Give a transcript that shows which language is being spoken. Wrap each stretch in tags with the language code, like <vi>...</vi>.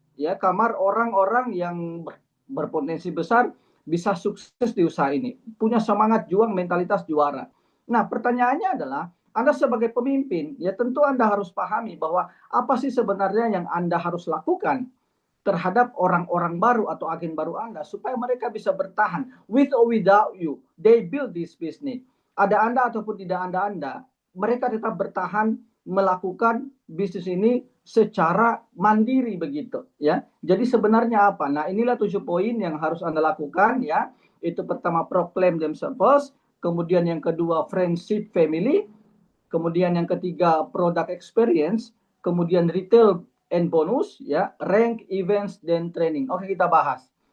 <id>Ya, kamar orang-orang yang berpotensi besar bisa sukses di usaha ini. Punya semangat juang, mentalitas juara. Nah, pertanyaannya adalah Anda sebagai pemimpin, ya tentu Anda harus pahami bahwa apa sih sebenarnya yang Anda harus lakukan terhadap orang-orang baru atau agen baru Anda supaya mereka bisa bertahan.</id> <en>With or without you, they build this business.</en> <id>Ada Anda ataupun tidak ada Anda, mereka tetap bertahan melakukan bisnis ini secara mandiri begitu ya. Jadi sebenarnya apa? Nah, inilah 7 poin yang harus Anda lakukan ya. Itu pertama,</id> <en>proclaim themselves first,</en> <id>kemudian yang kedua friendship family, kemudian yang ketiga product experience, kemudian retail and bonus ya, rank, events, dan training. Oke, kita bahas.</id>